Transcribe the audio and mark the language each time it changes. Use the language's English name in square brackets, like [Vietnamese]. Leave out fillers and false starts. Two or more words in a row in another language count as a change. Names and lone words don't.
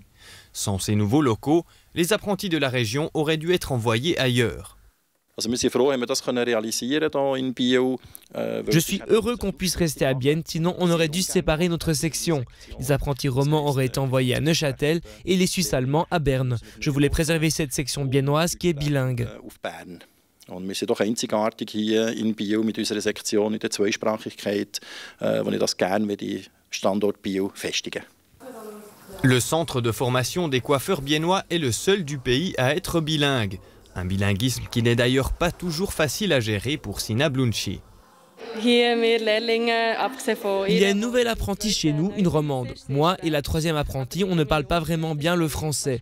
[French] Sans ces nouveaux locaux, les apprentis de la région auraient dû être envoyés ailleurs. Je suis heureux qu'on puisse rester à Bienne, sinon on aurait dû séparer notre section. Les apprentis romans auraient été envoyés à Neuchâtel et les Suisses allemands à Berne. Je voulais préserver cette section biennoise qui est bilingue. [German] Und wir sind doch einzigartig hier in Biel mit unserer Sektion in der Zweisprachigkeit, wo ich das gerne die Standort Biel festigen. [French] Le centre de formation des coiffeurs biennois est le seul du pays à être bilingue. Un bilinguisme qui n'est d'ailleurs pas toujours facile à gérer pour Sina Blunchi. Il y a une nouvelle apprentie chez nous, une romande. Moi et la troisième apprentie, on ne parle pas vraiment bien le français.